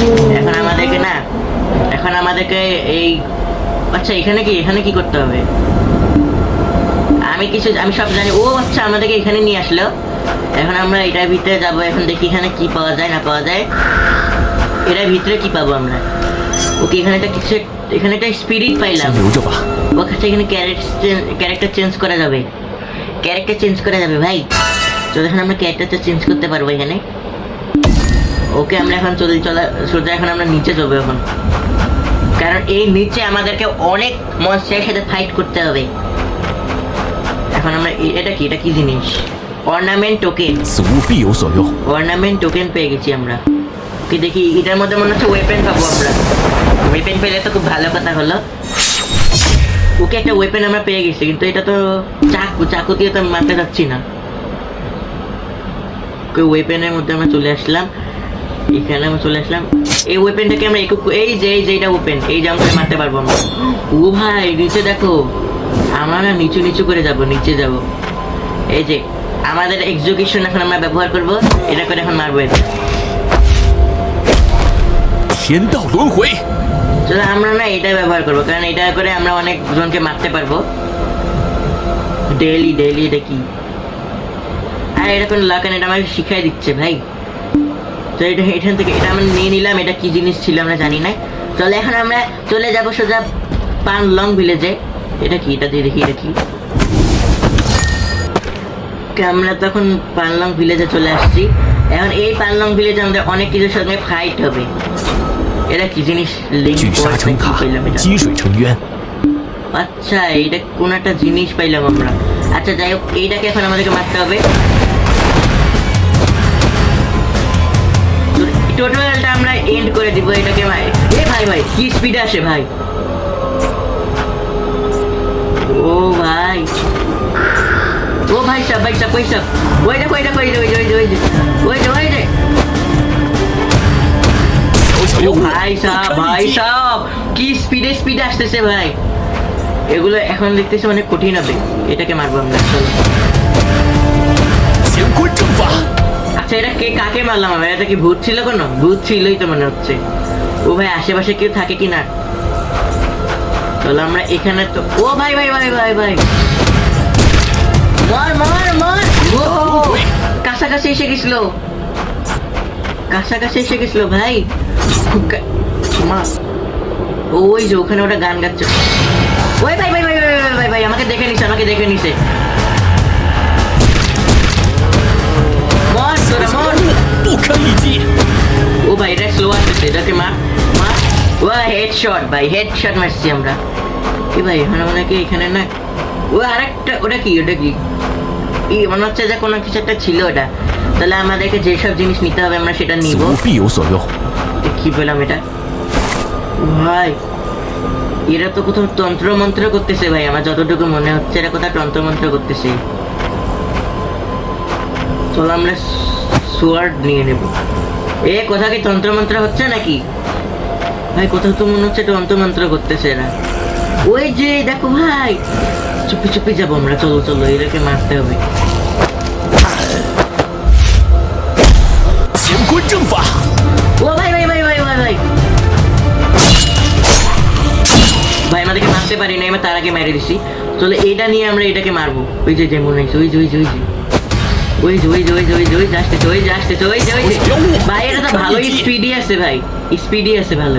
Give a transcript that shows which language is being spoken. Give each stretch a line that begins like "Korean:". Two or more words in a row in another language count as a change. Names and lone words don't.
Bangla: এখন আমাদেরকে এই আচ্ছা এখানে কি করতে হবে? আমি সব জানি। ও আচ্ছা আমাদেরকে এখানে নিয়ে আসলো। এখন আমরা এটার ভিতরে যাবো। এখন দেখি এখানে কি পাওয়া যায় না পাওয়া যায়। এটার ভিতরে কি পাবো আমরা? ওকে এখানে একটা স্পিরিট পাইলাম।
Chinese: 先留着吧。
Bangla: ওকে এখানে
English: character change
Bangla: করা যাবে। ভাই তো এখন আমরা ক্যারেক্টারটা চেঞ্জ করতে পারবো এখানে। ওকে আমরা এখন সোজা এখন আমরা নিচে যাবো এখন, কারণ এই নিচে আমাদেরকে অনেক মনস্টারের সাথে ফাইট করতে হবে। এখন আমরা এটা কি জিনিস? অর্নামেন্ট টোকেন।
Chinese: 此物必有所用。
Bangla: অর্নামেন্ট টোকেন পেয়ে গেছি আমরা। কি দেখি এটার মধ্যে মনে হচ্ছে ওয়েপেন পাবো আমরা। ওয়েপেন পেলে তো খুব ভালো কথা হলো। ওকে একটা ওয়েপেন আমরা পেয়ে গেছি, কিন্তু এটা তো চাকু দিয়ে তো আমি মারতে যাচ্ছি না। ওকে ওয়েপেনের মধ্যে আমরা চলে আসলাম, এখানে আমরা চলে আসলাম। এই ওয়েপেনটাকে আমরা এই যে এটা ওপেন, এই যে আমরা মারতে পারবো আমরা। ও ভাই নিচে দেখো, আমরা না নিচু করে যাব, নিচে যাব। এই যে আমাদের এক্সিকিউশন এখন আমরা ব্যবহার করব, এটা করে এখন মারবো এটা।
Chinese: 天道轮回，
Bangla: চলো আমরা না এটা ব্যবহার করবো, কারণ এটা করে আমরা অনেক জনকে মারতে পারবো ডেইলি। এটা কি? আর এটা কোনো লাগান, এটা আমাকে শিখাই দিচ্ছে ভাই। তো এটা এখান থেকে এটা আমরা নিয়ে নিলাম। এটা কি জিনিস ছিল আমরা জানি না। চলো এখন আমরা চলে যাবো সোজা পানলং ভিলেজে। এটা কি? এটা দিয়ে দেখি এটা কি। আমরা তখন পানলং ভিলেজে চলে আসছি। এখন এই পানলং ভিলেজে আমাদের অনেক কিছুর সঙ্গে ফাইট হবে। এটা কি জিনিস? লিঙ্ক
Chinese: 聚沙成塔，
Bangla: পাইলাম এটা।
Chinese: 积水成渊。
Bangla: আচ্ছা এটা কোন একটা জিনিস পাইলাম আমরা। আচ্ছা যাই হোক, এইটাকে এখন আমাদেরকে মারতে হবে। টোটালটা আমরা এন্ড করে দিব এটাকে। ভাই ভাই কি স্পিডে আসে ভাই! ও ভাই সাহেব ওই দেখো ওই যে ভাই সাহেব কি স্পিডে আসতেছে ভাই। এগুলো এখন দেখতেছি অনেক কঠিন হবে। এটাকে মারবো আমরা। চলো
Chinese: 乾坤正法，
Bangla: আচ্ছা এটা কাকে মারলাম আমরা? এটা কি ভূত ছিল? কোনো ভূত ছিলই তো মনে হচ্ছে। ও ভাই আশেপাশে কেউ থাকে কি না? চলো আমরা এখানে তো। ও ভাই মার ও কাছাকাছি এসে গেছিল ভাই। ওই যে ওখানে ওটা গান গাচ্ছে। ওই ভাই আমাকে দেখে নিছে। মর তোরা মর।
Chinese: 不堪一击。
Bangla: ও ভাই এটা স্লো আসতেছে, এটাকে মার। ও হেডশট ভাই, হেডশট মারছি আমরা। কি ভাই এখানে মনে কি এখানে না? ও আরেকটা, ওটা কি মনে হচ্ছে যে কোনো কিছু একটা ছিল ওটা। তাহলে আমাদেরকে যেসব জিনিস নিতে হবে আমরা সেটা
Chinese: 此
Bangla: নিব।
Chinese: 物必有所用。
Bangla: কি পেলাম এটা? ভাই এরা তো কোথাও তন্ত্র মন্ত্র করতেছে ভাই, আমার যতটুকু মনে হচ্ছে এরা কোথাও তন্ত্র মন্ত্র করতেছে। চলো আমরা সোয়ার্ড নিয়ে নেব। কোথাও কি তন্ত্র মন্ত্র হচ্ছে নাকি ভাই? কোথাও তো মনে হচ্ছে তন্ত্র মন্ত্র করতেছে এরা। ওই যে দেখো ভাই, চুপি যাবো আমরা। চলো এটাকে মারতে হবে।
Chinese: 乾坤正法，
Bangla: ও ভাই আমাদেরকে মারতে পারি না, আমরা তার আগে মেরে দিছি। চলো এইটা নিয়ে আমরা এটাকে মারবো। ওই যে মনে হয়েছে ভাই এটা তো ভালোই স্পিডি আছে ভাই, ভালো।